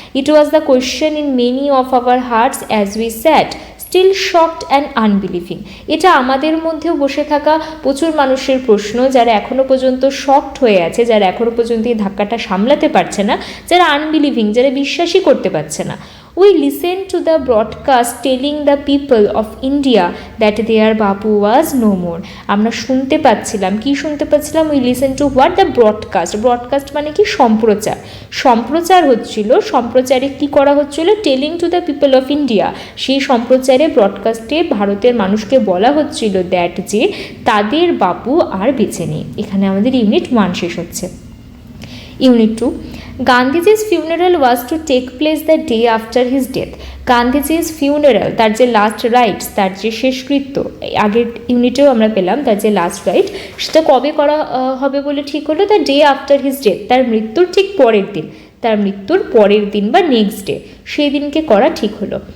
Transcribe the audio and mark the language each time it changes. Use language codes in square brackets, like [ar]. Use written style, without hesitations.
[en] It was the question in many of our hearts as we sat still shocked and unbelieving. [bn] এটা আমাদের মধ্যেও বসে থাকা প্রচুর মানুষের প্রশ্ন, যারা এখনও পর্যন্ত শকড হয়ে আছে, যারা এখনও পর্যন্ত এই ধাক্কাটা সামলাতে পারছে না, যারা আনবিলিভিং, যারা বিশ্বাসই করতে পারছে না। [en] We listened to the broadcast telling the people of India that their Bapu was no more. [bn] আমরা শুনতে পাচ্ছিলাম, কি শুনতে পাচ্ছিলাম? [en] We listened to what? The broadcast. [bn] broadcast মানে কি? সম্প্রচার। সম্প্রচার হচ্ছিল, সম্প্রচারে কি করা হচ্ছিল? [en] Telling to the people of India. [bn] সেই সম্প্রচারে ব্রডকাস্টে ভারতের মানুষকে বলা হচ্ছিল দ্যাট যে তাদের বাপু আর বেঁচে নেই। এখানে আমাদের ইউনিট 1 শেষ হচ্ছে। [en] Unit 2, Gandhiji's funeral was to take place the day after his death. [bn] গান্ধীজি's funeral, তার যে লাস্ট রাইটস, তার যে শেষকৃত্য, আগের ইউনিটেও আমরা পেলাম তার যে লাস্ট রাইট, সেটা কবে করা হবে বলে ঠিক হলো? [en] the day after his death, [bn] তার মৃত্যুর ঠিক পরের দিন, তার মৃত্যুর পরের দিন বা নেক্সট ডে, সেই দিনকে করা ঠিক হলো।